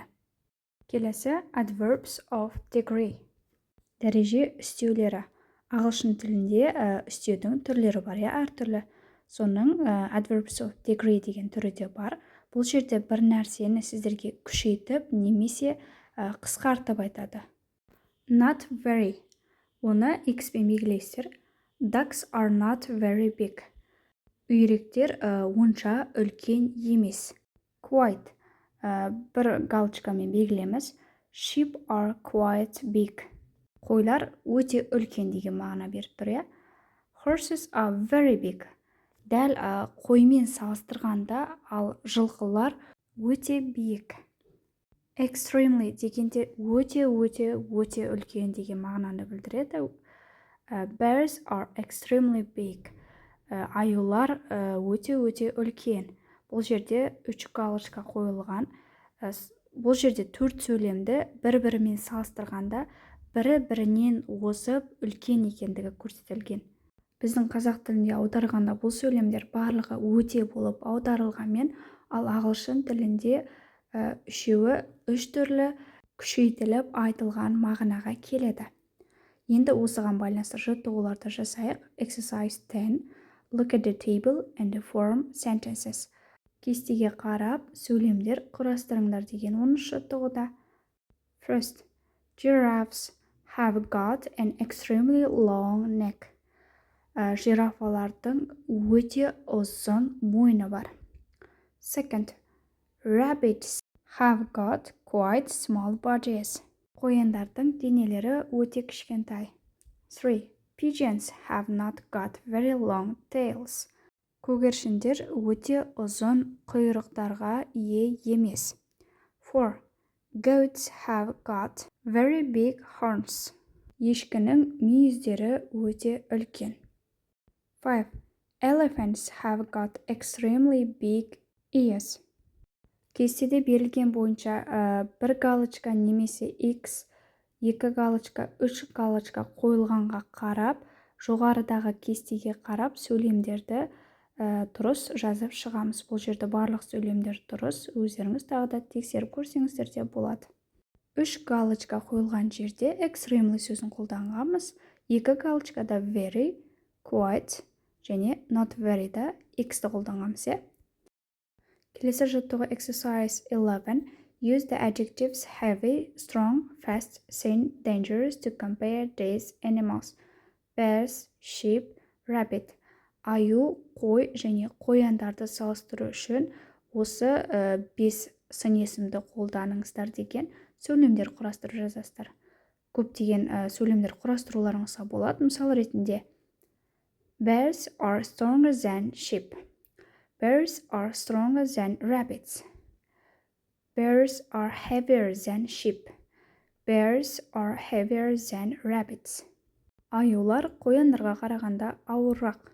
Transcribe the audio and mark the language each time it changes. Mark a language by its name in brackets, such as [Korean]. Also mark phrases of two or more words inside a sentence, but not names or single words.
[Kazakh] Келесі [English] adverbs of degree. [Kazakh] Дәреже үстеулері. Ағылшын тілінде үстеудің түрлері бар, әртүрлі. Соның [English] adverbs of degree [Kazakh] деген түрі де бар. Бұл жерде бір нәрсені сіздерге күшейтіп немесе қысқартып айтады. [English] Not very. [Kazakh] Оны X пен белгілейсіздер. [English] Ducks are not very big. [Kazakh] Үйректер онша үлкен емес. [English] Quite. [Kazakh] Бір галочкамен белгілеміз. [English] Sheep are quite big. [Kazakh] Қойлар өте үлкен деген мағына беріп тұр. [English] Horses are very big. [Kazakh] Дәл қоймен салыстырғанда, ал жылқылар өте биік. Extremely дегенде өте үлкен деген мағынаны білдіреді. [English] Bears are extremely big. [Kazakh] Аюлар өте үлкен. Бұл жерде 3 галочка қойылған. Бұл жерде 4 сөйлемді бір-бірімен салыстырғанда бірі-бірінен озып үлкен екендігі көрсетілген. Біздің қазақ тілінде аударғанда бұл сөйлемдер барлығы өте болып аударылғанмен, ал ағылшын тілінде үшеуі 3 түрлі күшейтіліп айтылған мағынаға келеді. Енді осыған байланысты жаттығуларды жасайық. [English] Exercise 10. Look at the table and form sentences. [Kazakh] Кестеге қарап, сөйлемдер құрастырыңдар деген 10 жаттығуда. [English] First, giraffes have got an extremely long neck. [Kazakh] Жирафалардың өте ұзын мойны бар. [English] Second, rabbits have got quite small bodies. [Kazakh] Қояндардың денелері өте кішкентай. [English] 3. Pigeons have not got very long tails. [Kazakh] Көгершіндер өте ұзын құйрықтарға ие емес. [English] 4. Goats have got very big horns. [Kazakh] Ешкінің мүйіздері өте үлкен. [English] 5. Elephants have got extremely big ears. [Kazakh] Кестеде берілген бойынша бір галочка немесе X, 2 галочка, 3 галочка қойылғанға қарап, жоғарыдағы кестеге қарап сөйлемдерді дұрыс жазып шығамыз. Бұл жерде барлық сөйлемдер дұрыс. Өздеріңіз тағы да тексеріп көрсеңіздер де болады. 3 галочка қойылған жерде extremely сөзін қолданғанбыз. 2 галочкада very, quite және [English] not very [Kazakh] да X-ті қолданғанбыз. Келесі жаттығу exercise 11. [English] Use the adjectives heavy, strong, fast, thin, dangerous to compare these animals. Bears, sheep, rabbit. [Kazakh] Аю, қой және қояндарды салыстыру үшін осы 5 сын есімді қолданыңыздар деген сөйлемдер құрастырып жазасыздар. Көптеген сөйлемдер құрастыруларыңызға болады. Мысал ретінде [English] Bears are stronger than sheep. Bears are stronger than rabbits. Bears are heavier than sheep. Bears are heavier than rabbits. [Kazakh] Аюлар қояндарға қарағанда ауыррақ.